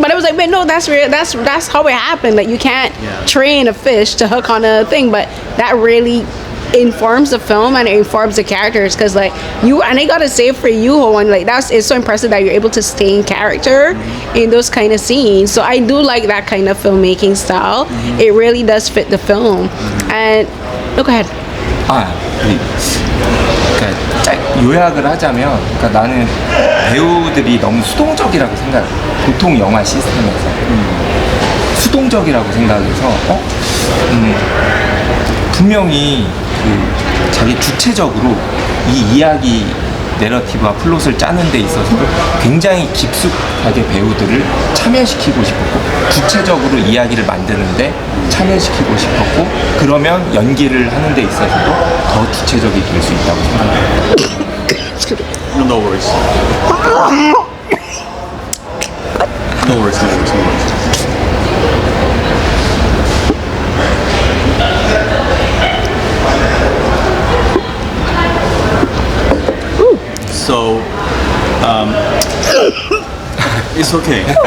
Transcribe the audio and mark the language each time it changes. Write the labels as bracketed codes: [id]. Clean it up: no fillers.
[en] But I was like, wait, no, that's real. That's how it happened. Like you can't train a fish to hook on a thing, but that really informs the film and it informs the characters because like you and I gotta say for you, Ho-joon, like it's so impressive that you're able to stay in character in those kind of scenes. So I do like that kind of filmmaking style. It really does fit the film. And go ahead. [ko] 그러니까 요약을 하자면, 그러니까 나는 배우들이 너무 수동적이라고 생각해. 보통 영화 시스템에서 수동적이라고 생각해서 분명히 그 자기 주체적으로 이 이야기 내러티브와 플롯을 짜는 데 있어서도 굉장히 깊숙하게 배우들을 참여시키고 싶었고 주체적으로 이야기를 만드는데 참여시키고 싶었고 그러면 연기를 하는 데 있어서도 더 주체적이 될 수 있다고 생각합니다. [en] No worries. No worries, no worries, no worries. So, it's okay.